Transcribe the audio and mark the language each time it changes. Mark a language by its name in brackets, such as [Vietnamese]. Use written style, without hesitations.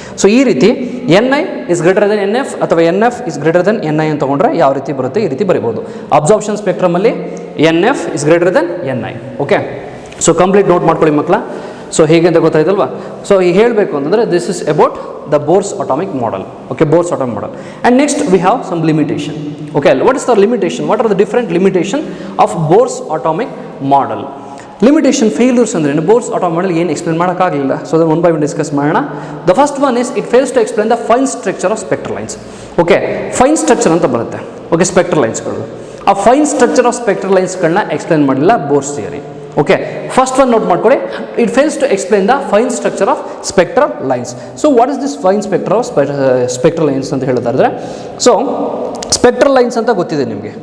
[Kannada] So ಈ ರೀತಿ NI is greater than NF ಅಥವಾ NF is greater than NI ಅಂತ ತೊಗೊಂಡ್ರೆ ಯಾವ ರೀತಿ ಬರುತ್ತೆ ಈ ರೀತಿ ಬರಿಬೋದು. Absorption ಸ್ಪೆಕ್ಟ್ರಮಲ್ಲಿ NF is greater than NI. Okay, so complete note ಮಾಡ್ಕೊಳ್ಳಿ ಮಕ್ಕಳ. ಸೊ ಹೇಗೆ ಅಂತ ಗೊತ್ತಾಯ್ತಲ್ವಾ? ಸೊ ಈಗ ಹೇಳಬೇಕು ಅಂತಂದರೆ [English] This is about the Bohr's atomic model. Okay, Bohr's atomic model. And next we have some limitation. Okay, what is the limitation? What are the different limitation of Bohr's atomic model? [Kannada] Limitation failures ಅಂದ್ರೆ Bohr's atomic model ಏನು explain ಮಾಡೋಕ್ಕಾಗಲಿಲ್ಲ. So ಅದನ್ನು one by one discuss ಮಾಡೋಣ. [English] The first one is it fails to explain the fine structure of spectral lines. Okay, fine structure [Kannada] ಅಂತ ಬರುತ್ತೆ. Okay, spectral linesಗಳು. ಆ fine structure of spectral ಲೈನ್ಸ್ಗಳನ್ನ explain ಮಾಡಿಲ್ಲ Bohr's theory. Okay, first one note ಮಾಡ್ಕೊಳ್ಳಿ. [English] It fails to explain the fine structure of spectral lines. [Kannada] So what is this fine spectral of spectral lines ಅಂತ ಹೇಳೋದಾದ್ರೆ, so spectral lines ಅಂತ ಗೊತ್ತಿದೆ ನಿಮಗೆ.